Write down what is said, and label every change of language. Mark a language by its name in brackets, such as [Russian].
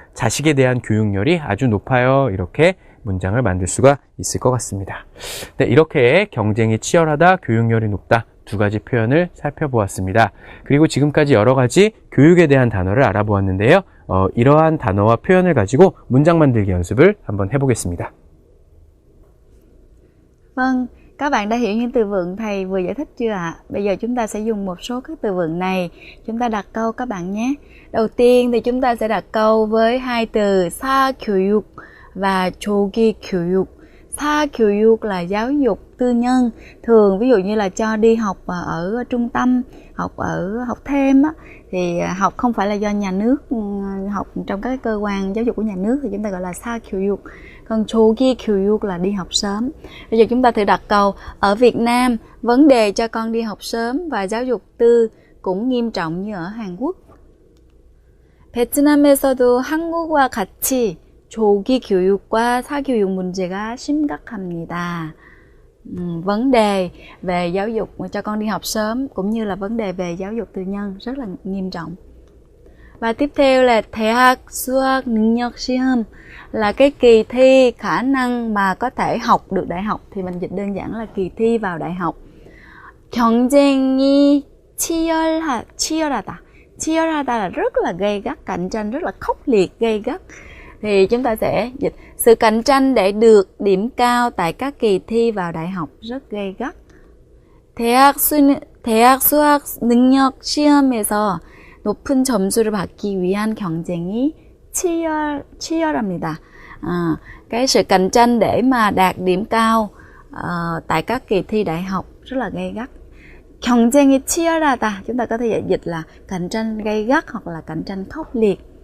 [Korean] 자식에 대한 교육열이 아주 높아요. 이렇게 문장을 만들 수가 있을 것 같습니다. 네, 이렇게 경쟁이 치열하다, 교육열이 높다, 두 가지 표현을 살펴보았습니다. 그리고 지금까지 여러 가지 교육에 대한 단어를 알아보았는데요. 이러한 단어와 표현을 가지고 문장 만들기 연습을 한번 해보겠습니다. [Vietnamese] Vâng, các bạn đã hiểu những từ vựng thầy vừa giải thích chưa ạ? Bây giờ chúng ta sẽ dùng một số các từ vựng này. Chúng ta đặt câu các bạn nhé. Đầu tiên thì chúng ta sẽ đặt câu với hai từ 사교육 và 조기 교육. 사교육 là giáo dục tư nhân. Thường ví dụ như là cho đi học ở trung tâm, học thêm á, thì học không phải là do nhà nước, học trong các cơ quan giáo dục của nhà nước thì chúng ta gọi là 사교육. Còn 조기 교육 là đi học sớm. Bây giờ chúng ta thử đặt câu, ở Việt Nam vấn đề cho con đi học sớm và giáo dục tư cũng nghiêm trọng như ở Hàn Quốc. [Korean] 베트남에서도 한국과 같이 조기 교육과 사교육 문제가 심각합니다. [Vietnamese] Vấn đề về giáo dục cho con đi học sớm cũng như là vấn đề về giáo dục tư nhân rất là nghiêm trọng. Và tiếp theo là 대학 수학 능력 시험, là cái kỳ thi khả năng mà có thể học được đại học, thì mình dịch đơn giản là kỳ thi vào đại học. [Korean] 경쟁이 치열하다. 치열하다 [Vietnamese] là rất là gay gắt, cạnh tranh rất là khốc liệt, gay gắt. thì chúng ta sẽ dịch sự cạnh tranh để được điểm cao tại các kỳ thi vào đại học rất gay gắt. [Korean] 대학 수학 능력 시험에서 높은 점수를 받기 위한 경쟁이 치열합니다. [Vietnamese] Cái sự cạnh tranh để mà đạt điểm cao tại các kỳ thi đại học rất là gay gắt. [Korean] 경쟁이 치열하다, [Vietnamese] chúng ta có thể dịch là cạnh tranh gay gắt hoặc là cạnh tranh khốc liệt.